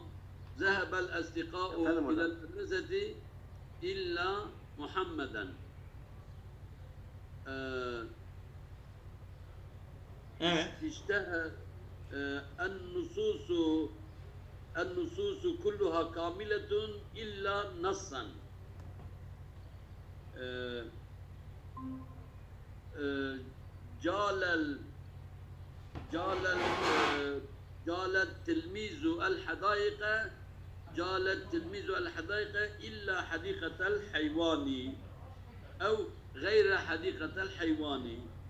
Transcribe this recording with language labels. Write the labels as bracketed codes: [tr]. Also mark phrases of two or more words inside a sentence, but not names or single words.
[ar] ذهب الأصدقاء إلى المدرسة إلا محمدا. [tr] Evet. [ar] İşte النصوص كلها كاملة إلا نصا. جال التلميذ الحدائق إلا حديقة الحيوان أو غير حديقة الحيوان.